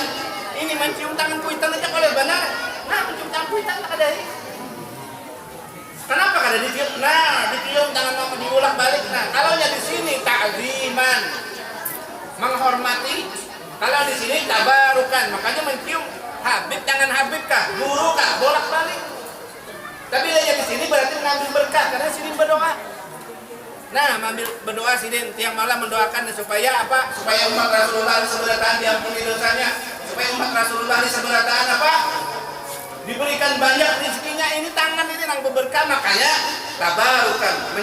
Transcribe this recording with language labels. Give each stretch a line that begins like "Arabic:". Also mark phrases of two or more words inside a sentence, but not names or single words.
Banjar: Ini mencium tangan kuitan aja kalau benar. Nah mencium tangan kuitan tak ada ini. Kenapa kada dicium?
Indonesian: Nah dicium tangan mama diulak balik. Nah kalau di sini takziman menghormati. Kalau di sini tabarukan, makanya mencium habib tangan habib kah, guru kah, bolak-balik. Tapi dia di sini berarti mengambil berkah karena sini berdoa. Nah, mengambil berdoa sini tiang malam mendoakan supaya apa? Supaya umat Rasulullah seberatan diampuni dosanya, supaya umat Rasulullah seberatan apa? Diberikan banyak rezekinya. Ini tangan ini yang berberkah, makanya tabarukan.